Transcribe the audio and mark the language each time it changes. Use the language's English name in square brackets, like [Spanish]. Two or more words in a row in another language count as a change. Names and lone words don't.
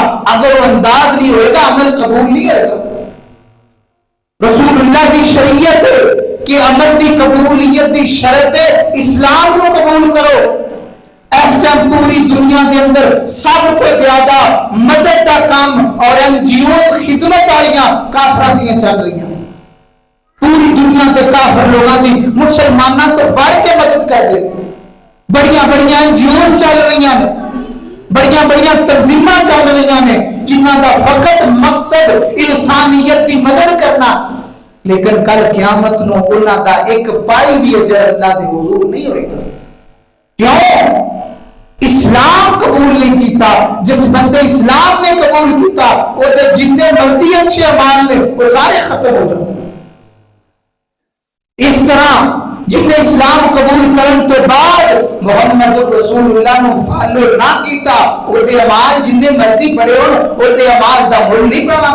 [Punjabi] اگر وہ انداز نہیں ہوئے گا عمل قبول نہیں ہوئے گا. رسول اللہ دی شریعت کہ عمل دی قبولیت دی شرط ہے اسلام نو قبول کرو. اس ٹائم پوری دنیا دے اندر سب تو زیادہ مدد دا کام اور این جی او خدمت والیاں کافراں دیاں چل رہی ہیں. پوری دنیا دے کافر لوگاں دی مسلماناں تو بڑھ کے مدد کر دے. بڑیاں بڑیاں این جی او چل رہی ہیں، بڑیاں بڑیاں تنظیماں چل رہی ہیں جنہاں دا فقط مقصد انسانیت دی مدد کرنا. لیکن کل قیامت نو انہاں دا ایک پائی بھی اجر اللہ دے حضور نہیں ہوئے گا. کیوں؟ اسلام قبول نہیں کیتا. جس بندے اسلام نے قبول کیتا وہ جتنے مرضی اچھے اعمال نے وہ سارے ختم ہو جائیں. اس طرح جن نے اسلام قبول کرن تو بعد محمد رسول اللہ نو فالو نہ کیتا وہ دے اعمال جن نے مرضی پڑے ہون وہ دے اعمال دا مول نہیں پانا.